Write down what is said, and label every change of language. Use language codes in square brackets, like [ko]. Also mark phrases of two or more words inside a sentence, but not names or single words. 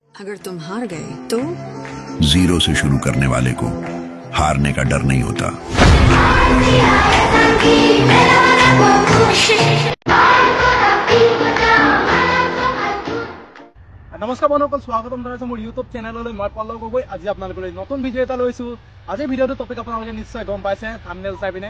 [hi] अगर तुम हार गए तो जीरो से शुरू करने वाले को हारने का डर नहीं होता। [as] নমস্কাৰ বন্ধুসকল, স্বাগতম জনাইছো মোৰ ইউটিউব চেনেললৈ। মই পল্লৱ গগৈ। আজি আপোনালোকলৈ নতুন ভিডিঅ' এটা লৈছো। আজিৰ ভিডিঅ'টো টপিক আপোনালোকে নিশ্চয় গম পাইছে থাম্বনেইল চাই পিনে।